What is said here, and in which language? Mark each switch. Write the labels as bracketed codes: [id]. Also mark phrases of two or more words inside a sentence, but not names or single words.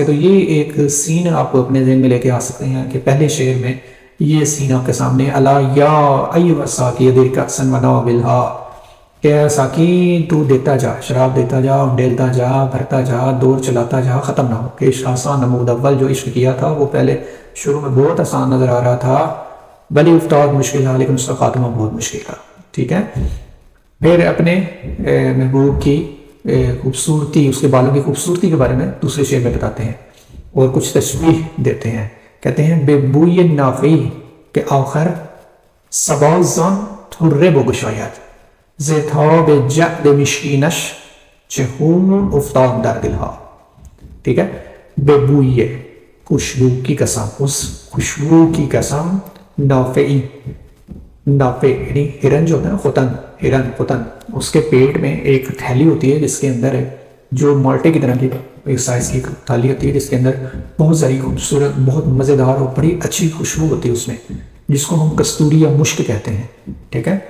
[ur] تو یہ ایک سین آپ اپنے ذہن میں لے کے آ سکتے ہیں کہ پہلے شعر میں یہ سین آپ کے سامنے، [ar] الا یا ایھا الساکی ادر کأسا و ناولھا، [ur] کہ ساکی تو دیتا جا، شراب دیتا جا، ڈیلتا جا، بھرتا جا، دور چلاتا جا، ختم نہ ہو، کہ [fa] عشق آسان نمود اول، [ur] جو عشق کیا تھا وہ پہلے شروع میں بہت آسان نظر آ رہا تھا، [fa] ولی افتاد مشکل [ur] تھا، لیکن اس کا خاتمہ بہت مشکل تھا، ٹھیک ہے۔ پھر اپنے محبوب کی خوبصورتی، اس کے بالوں کی خوبصورتی کے بارے میں دوسرے شعر میں بتاتے ہیں اور کچھ تشبیہ دیتے ہیں، کہتے ہیں [fa] بے بوی نافعی کہ آخر صبا زان طره بگشاید، ز تاب جعد مشکینش چه خون افتاد در دلها، [ur] ٹھیک ہے۔ [fa] بے بوئی، [ur] خوشبو کی قسم، اس خوشبو کی قسم، نافعی، نافع یعنی ہرن جو ہوتا ہے نا، ختن، اس کے پیٹ میں ایک تھیلی ہوتی ہے جس کے اندر جو مالٹے کی طرح کی ایک سائز کی تھالی ہوتی ہے، جس کے اندر بہت ساری خوبصورت، بہت مزیدار اور بڑی اچھی خوشبو ہوتی ہے اس میں، جس کو ہم کستوری یا مشک کہتے ہیں، ٹھیک ہے۔